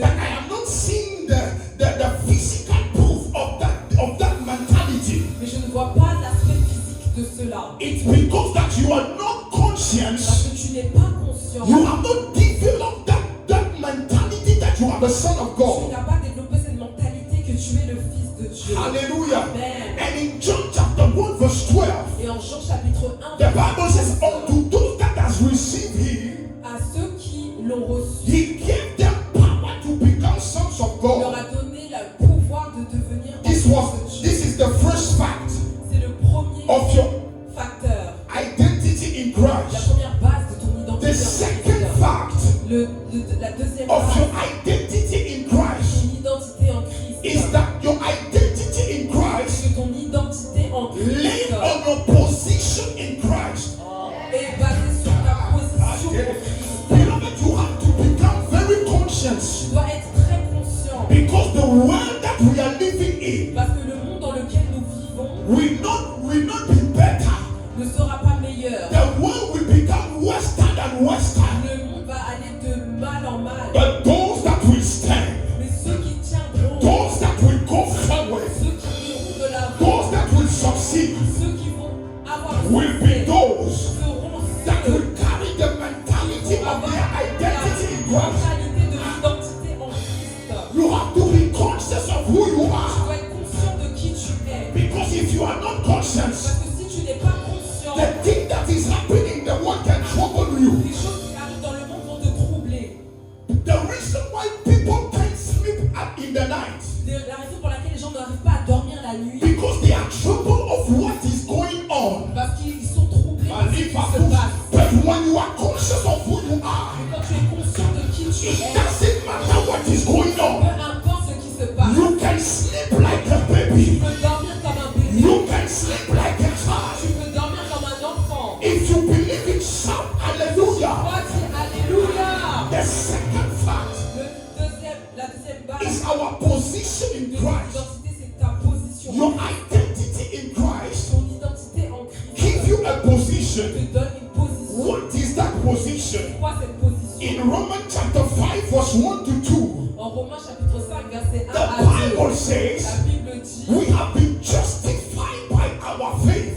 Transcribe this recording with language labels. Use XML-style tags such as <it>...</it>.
<en>but I am not seeing the physical proof of that mentality.</en> <fr>mais je ne vois pas l'aspect physique de cela.</fr> <en>It's because that you are not</en> <fr>Parce</fr> <en>conscious.</en> <fr>que tu n'es pas conscient.</fr> <en>You have not developed that mentality that you are the son of</en> <fr>Tu</fr> <en>God.</en> <fr>n'as pas développé cette mentalité que tu es le fils de Dieu.</fr> <en>Hallelujah. Amen. And in John chapter 1 verse 12,</en> <fr>Et en Jean chapitre 1,</fr> <en>the Bible says, unto those that has received him,</en> <fr>à ceux qui l'ont reçu,</fr> <en>he gave them power to become sons of</en> <fr>il leur</fr> <en>God.</en> <fr>a donné le pouvoir de devenir enfants de Dieu.</fr> <en>This is the first fact</en> <fr>C'est le premier</fr> <en>of your</en> <fr>facteur,</fr> <en>identity in</en> <fr>la</fr> <en>Christ.</en> <fr>première base de ton identité</fr> <en>The second Christ. fact</en> <fr>La deuxième</fr> <en>of your</en> <fr>base</fr> <en>identity in Christ</en> <fr>de ton identité en Christ,</fr> <en>is that your identity in Christ</en> <fr>que ton identité en</fr> <en>laid</en> <fr>Christ</fr> <en>on your position in Christ.</en> <fr>est basée sur ta position en Christ.</fr> <en>Beloved, you have to become very conscious</en> <fr>Tu dois être très conscient</fr> <en>because the world that we are living in</en> <fr>parce que le monde dans lequel nous vivons</fr> <en>will not be better.</en> <fr>ne sera pas meilleur.</fr> <en>The world will become western and western.</en> <fr>Le monde va aller de mal en mal.</fr> <en>But those that will stand,</en> <fr>Mais ceux qui tiendront,</fr> <en>those that will go forward,</en> <fr>ceux qui iront de l'avant,</fr> <en>those that will succeed</en> <fr>ceux qui vont avoir</fr> <en>will</en> <fr>succès,</fr> <en>be those</en> <fr>seront</fr> <en>that</en> <fr>ceux</fr> <en>will carry the mentality</en> <fr>qui vont</fr> <en>of</en> <fr>avoir</fr> <en>their identity in</en> <fr>la</fr> <en>Christ.</en> <fr>mentalité de l'identité en Christ.</fr> <en>You have to be conscious of who you</en> <fr>Tu</fr> <en>are.</en> <fr>dois être conscient de qui tu es.</fr> <en>Because if you are not conscious,</en> <fr>Parce que si tu n'es pas conscient,</fr> <en>the thing that is happening in the world can trouble you.</en> <fr>les choses qui arrivent dans le monde vont te troubler.</fr> <en>The reason why people can't sleep in the night,</en> <fr>La raison pour laquelle les gens n'arrivent pas à dormir la nuit,</fr> <en>because they are troubled of what is going on.</en> <fr>parce qu'ils sont troublés par ce qui se passe.</fr> <en>But when you are conscious of who you are,</en> <fr>Quand tu es conscient de qui tu</fr> <en>it</en> <fr>es,</fr> <en>doesn't matter what is going</en> <fr>peu</fr> <en>on.</en> <fr>importe ce qui se passe,</fr> <en>You can sleep like a</en> <fr>tu</fr> <en>baby.</en> <fr>peux dormir comme un bébé,</fr> <en>You can sleep like a</en> <fr>tu</fr> <en>child.</en> <fr>peux dormir comme un enfant.</fr> <en>If you believe it, shout hallelujah.</en> <fr>Toi, dis Alléluia.</fr> <en>The second fact</en> <fr>La deuxième base</fr> <en>is our position in</en> <fr>de</fr> <en>Christ.</en> <fr>l'identité, c'est ta position.</fr> <en>Your identity in Christ</en> <fr>Ton identité en Christ</fr> <en>gives you a position.</en> <fr>te donne une position.</fr> <en>What is that position?</en> <fr>Quoi cette position?</fr> <en>In Romans chapter 5 verse 1 to 2,</en> <fr>En Romains chapitre 5, verset 1</fr> <en>the</en> <fr>à 2,</fr> <en>Bible says,</en> <fr>la Bible dit,</fr> <en>we have been justified by our faith.</en>